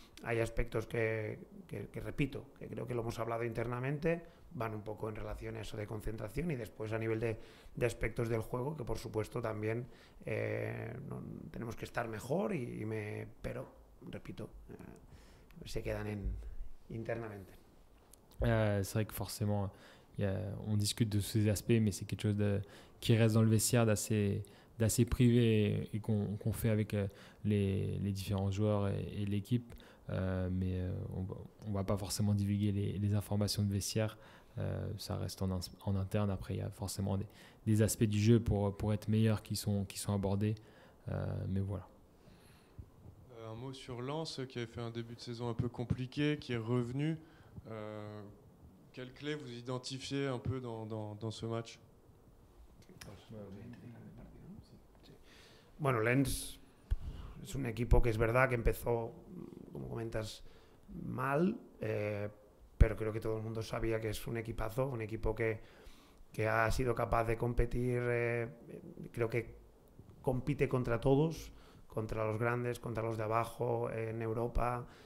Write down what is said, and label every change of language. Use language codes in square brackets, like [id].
[es] Hay aspectos que repito, que creo que lo hemos hablado internamente, van un poco en relación a eso de concentración, y después a nivel de aspectos del juego, que por supuesto también tenemos que estar mejor, pero, repito, se quedan internamente. [fr] C'est vrai que forcément, on discute de tous ces aspects, mais c'est quelque chose qui reste dans le vestiaire d'assez privé et qu'on fait avec les différents joueurs et l'équipe. Mais on ne va pas forcément divulguer les informations de vestiaire. Ça reste en interne. Après, il y a forcément des aspects du jeu pour être meilleurs qui sont abordés. Mais voilà. Un mot sur Lens, qui avait fait un début de saison un peu compliqué, qui est revenu. Quelle clé vous identifiez un peu dans ce match? [es] Bueno, Lens es un equipo que es verdad que empezó, como comentas, mal, pero creo que todo el mundo sabía que es un equipazo, un equipo que ha sido capaz de competir, creo que compite contra todos, contra los grandes, contra los de abajo, en Europa.